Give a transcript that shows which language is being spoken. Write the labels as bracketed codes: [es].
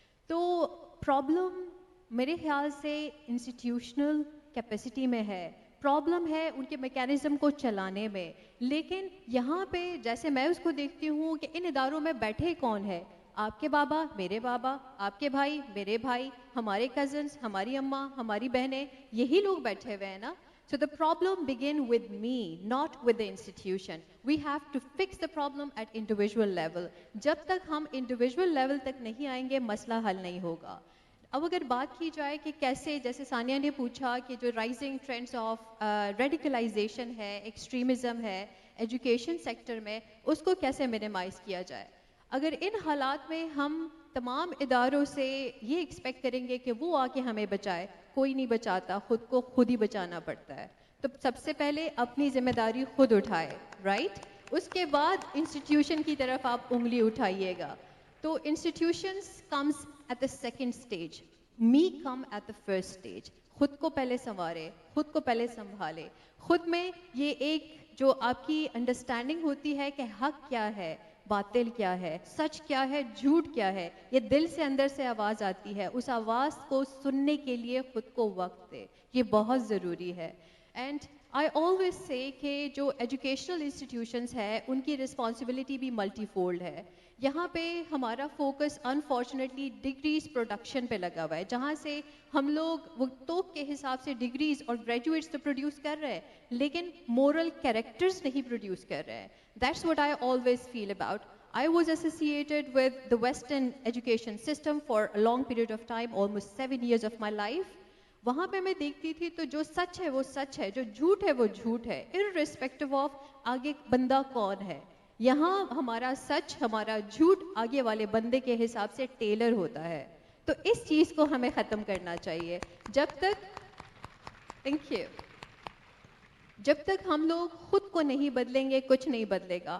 [ur] تو پرابلم میرے خیال سے انسٹیٹیوشنل کیپیسٹی میں ہے, پرابلم ہے ان کے میکینزم کو چلانے میں. لیکن یہاں پہ جیسے میں اس کو دیکھتی ہوں کہ ان اداروں میں بیٹھے کون ہے؟ آپ کے بابا, میرے بابا, آپ کے بھائی, میرے بھائی, ہمارے کزنس, ہماری اماں, ہماری بہنیں, یہی لوگ بیٹھے ہوئے ہیں نا. [en] So the problem begin with me, not with the institution. We have to fix the problem at individual level. [ur] جب تک ہم [en] individual level [ur] تک نہیں آئیں گے مسئلہ حل نہیں ہوگا. اب اگر بات کی جائے کہ کیسے, جیسے ثانیہ نے پوچھا کہ جو رائزنگ ٹرینڈس آف ریڈیکلائزیشن ہے, ایکسٹریمزم ہے ایجوکیشن سیکٹر میں, اس کو کیسے منیمائز کیا جائے. اگر ان حالات میں ہم تمام اداروں سے یہ ایکسپیکٹ کریں گے کہ وہ آ کے ہمیں بچائے, کوئی نہیں بچاتا, خود کو خود ہی بچانا پڑتا ہے. تو سب سے پہلے اپنی ذمہ داری خود اٹھائے, رائٹ. اس کے بعد انسٹیٹیوشن کی طرف آپ انگلی اٹھائیے گا. تو [en] Institutions comes at the second stage, me come at the first stage. [ur] خود کو پہلے سنوارے, خود کو پہلے سنبھالے, خود میں یہ ایک جو آپ کی انڈرسٹینڈنگ ہوتی ہے کہ حق کیا ہے, باطل کیا ہے, سچ کیا ہے, جھوٹ کیا ہے, یہ دل سے اندر سے آواز آتی ہے, اس آواز کو سننے کے لیے خود کو وقت دے, یہ بہت ضروری ہے. [en] and I always say [ur] کہ جو ایجوکیشنل انسٹیٹیوشنس ہے ان کی رسپانسبلٹی بھی ملٹی فولڈ ہے. یہاں پہ ہمارا فوکس انفارچونیٹلی ڈگریز پروڈکشن پہ لگا ہوا ہے, جہاں سے ہم لوگ وہ توک کے حساب سے ڈگریز اور گریجویٹس تو پروڈیوس کر رہے ہیں, لیکن مورل کیریکٹرز نہیں پروڈیوس کر رہے ہیں. [en] That's what I always feel about. I was associated with the Western education system for a long period of time, almost 7 years of my life. [ur] وہاں پہ میں دیکھتی تھی تو جو سچ ہے وہ سچ ہے, جو جھوٹ ہے وہ جھوٹ ہے, [en] irrespective of [ur] آگے بندہ کون ہے. یہاں ہمارا سچ, ہمارا جھوٹ آگے والے بندے کے حساب سے ٹیلر ہوتا ہے. تو اس چیز کو ہمیں ختم کرنا چاہیے. جب تک [en] thank you [ur] جب تک ہم لوگ خود کو نہیں بدلیں گے کچھ نہیں بدلے گا.